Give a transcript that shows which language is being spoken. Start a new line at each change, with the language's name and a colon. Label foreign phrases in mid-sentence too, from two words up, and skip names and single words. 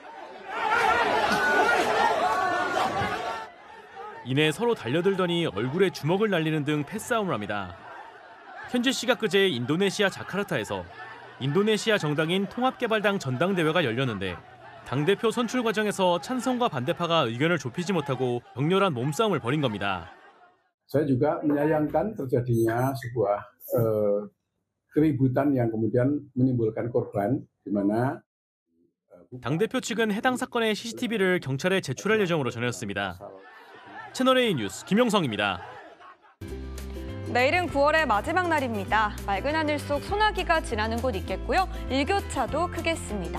Korean: 이내 서로 달려들더니 얼굴에 주먹을 날리는 등 패싸움을 합니다. 현지 시각 그제 인도네시아 자카르타에서 인도네시아 정당인 통합개발당 전당대회가 열렸는데 당대표 선출 과정에서 찬성과 반대파가 의견을 좁히지 못하고 격렬한 몸싸움을 벌인 겁니다.
Indonesian: Saya juga menyayangkan terjadinya sebuah keributan yang kemudian menimbulkan korban di mana
Korean: 당대표 측은 해당 사건의 CCTV를 경찰에 제출할 예정으로 전했습니다. 채널A 뉴스 김용성입니다. 내일은 9월의 마지막 날입니다. 맑은 하늘 속 소나기가 지나는 곳 있겠고요. 일교차도 크겠습니다.